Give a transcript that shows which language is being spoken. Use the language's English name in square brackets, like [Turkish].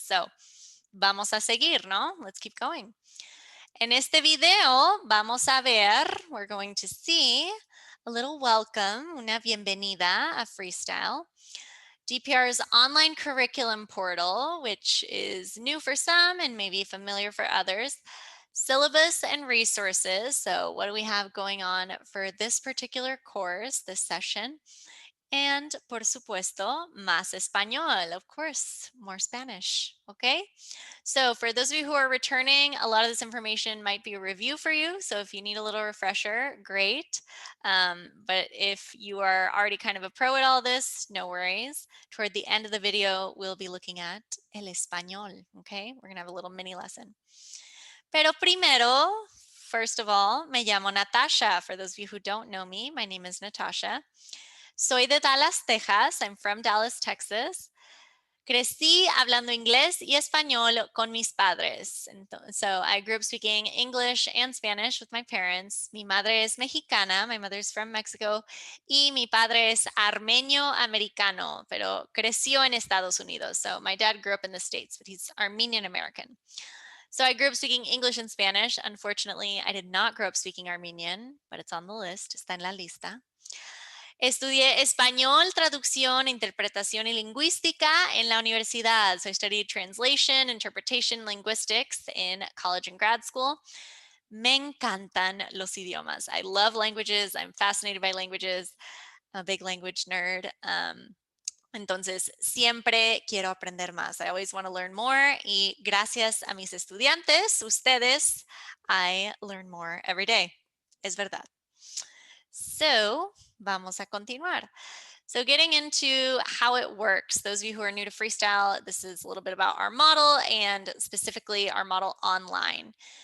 [Spanish] So, vamos a seguir, ¿no? [English] Let's keep going. [Spanish] En este video vamos a ver, [English] we're going to see a little welcome, [Spanish] una bienvenida a Freestyle. [English] DPR's online curriculum portal, which is new for some and maybe familiar for others. Syllabus and resources. So what do we have going on for this particular course, this session? And, [Spanish] por supuesto, más español, [English] of course, more Spanish, okay? So for those of you who are returning, a lot of this information might be a review for you. So if you need a little refresher, great. But if you are already kind of a pro at all this, no worries. Toward the end of the video, we'll be looking at [Spanish] el español, [English] okay? We're gonna have a little mini lesson. [Spanish] Pero primero, [English] first of all, [Spanish] me llamo Natasha. [English] For those of you who don't know me, my name is Natasha. [Spanish] Soy de Dallas, Texas. [English] I'm from Dallas, Texas. [Spanish] Crecí hablando inglés y español con mis padres. [English] So I grew up speaking English and Spanish with my parents. [Spanish] Mi madre es mexicana, [English] my mother's from Mexico, [Spanish] y mi padre es armenio americano, pero creció en Estados Unidos. [English] So my dad grew up in the States, but he's Armenian American. So I grew up speaking English and Spanish. Unfortunately, I did not grow up speaking Armenian, but it's on the list, [Spanish] está en la lista. Estudié español, traducción, interpretación y lingüística en la universidad. [English] So I studied translation, interpretation, linguistics in college and grad school. [Spanish] Me encantan los idiomas. [English] I love languages. I'm fascinated by languages. I'm a big language nerd. [Spanish] Entonces, siempre quiero aprender más. [English] I always want to learn more. [Spanish] Y gracias a mis estudiantes, ustedes, [English] I learn more every day. [Spanish] Es verdad. [English] So, [Spanish] vamos a continuar. [English] So getting into how it works, those of you who are new to Freestyle, this is a little bit about our model and specifically our model online.